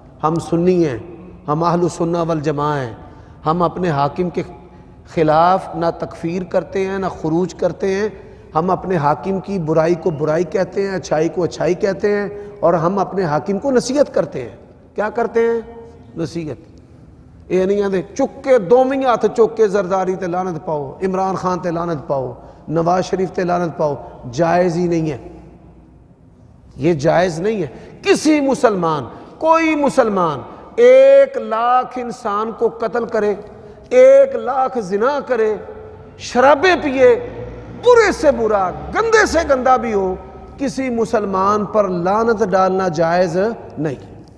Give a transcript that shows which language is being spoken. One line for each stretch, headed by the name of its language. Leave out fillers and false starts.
Urdu: ہم سنی ہیں، ہم اہل السنہ والجماعہ ہیں، ہم اپنے حاکم کے خلاف نہ تکفیر کرتے ہیں نہ خروج کرتے ہیں. ہم اپنے حاکم کی برائی کو برائی کہتے ہیں، اچھائی کو اچھائی کہتے ہیں، اور ہم اپنے حاکم کو نصیحت کرتے ہیں. کیا کرتے ہیں؟ نصیحت.
Punjabi: یہ نہیں آتے چک کے دوویں ہاتھ چک کے زرداری تے لعنت پاؤ، عمران خان تے لعنت پاؤ، نواز شریف تے لعنت پاؤ.
Urdu: جائز ہی نہیں ہے، یہ جائز نہیں ہے. کسی مسلمان، کوئی مسلمان 1,00,000 انسان کو قتل کرے، 1,00,000 زنا کرے، شرابیں پیے، برے سے برا گندے سے گندا بھی ہو، کسی مسلمان پر لعنت ڈالنا جائز نہیں.